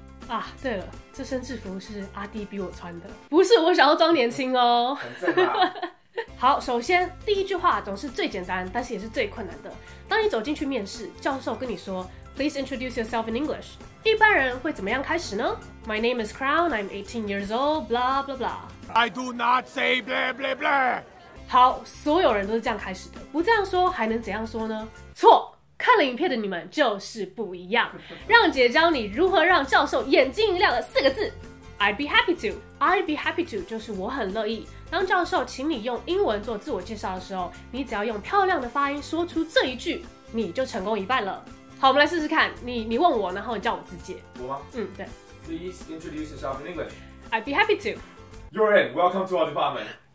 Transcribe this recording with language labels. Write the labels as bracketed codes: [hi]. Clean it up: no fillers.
[zh] 啊，对了，这身制服是阿滴逼我穿的，不是我想要装年轻哦。很正啊。好，首先第一句话总是最简单，但是也是最困难的。当你走进去面试，教授跟你说 [en] Please introduce yourself in English， [zh] 一般人会怎么样开始呢？ [en] My name is Crown, I'm 18 years old, blah blah blah. I do not say blah blah blah。 [zh] 好，所有人都是这样开始的，不这样说还能怎样说呢？错，看了影片的你们就是不一样。让姐教你如何让教授眼睛一亮的4个字 ： [en] I'd be happy to。 I'd be happy to [zh] 就是我很乐意。当教授请你用英文做自我介绍的时候，你只要用漂亮的发音说出这一句，你就成功一半了。好，我们来试试看。你问我，然后你叫我自介。我吗？对。 [en] Please introduce yourself in English. I'd be happy to. You're in. Welcome to our department.